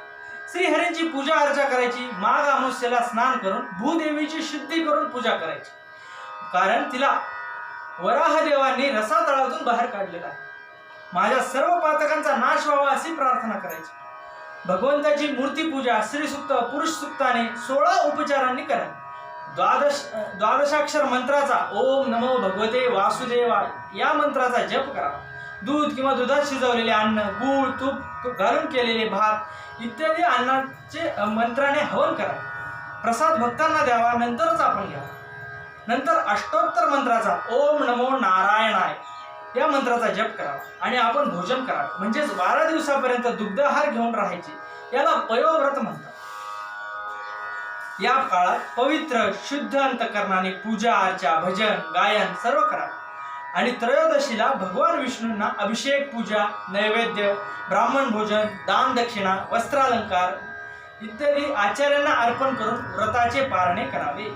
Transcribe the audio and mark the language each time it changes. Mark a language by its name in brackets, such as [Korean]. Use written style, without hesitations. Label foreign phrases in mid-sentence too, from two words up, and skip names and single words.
[Marathi] श्रीहरींची पूजा अर्चा करायची. माघ अमावस्येला स्नान करून भूदेवीची शुद्धी करून पूजा करायची, कारण तिला वराहदेवांनी रसातळातून बाहेर काढलेला आहे. माझ्या सर्व पातकांचा नाश व्हावा अशी प्रार्थना करायची. भगवंताची मूर्ती पूजा श्रीसुक्त पुरुष सुक्ताने 16 उपचारांनी करावी. द्वादशाक्षर मंत्राचा [Sanskrit] ओम नमो भगवते वासुदेवाय [Marathi] या मंत्राचा जप करावा. दूध किंवा दुधात शिजवलेले अन्न, गूळ, तूप घालून केलेले भात इत्यादी अन्नाचे मंत्राने हवन करावे. प्रसाद भक्तांना द्यावा, नंतरच आपण घ्यावा. नंतर अष्टोत्तर मंत्राचा [Sanskrit] ओम नमो नारायणाय [Marathi] या मंत्राचा जप करावा आणि आपण भोजन करावे. म्हणजेच 12 दिवसापर्यंत दुग्धाहार घेऊन राहायचे. याला पयोव्रत म्हणतात. या काळात पवित्र शुद्ध अंतकरणाने पूजा अर्चा भजन गायन सर्व करावे. आणि त्रयोदशीला भगवान विष्णूंना अभिषेक, पूजा, नैवेद्य, ब्राह्मण भोजन, दान दक्षिणा, वस्त्रालंकार इत्यादी आचार्यांना अर्पण करून व्रताचे पारणे करावे.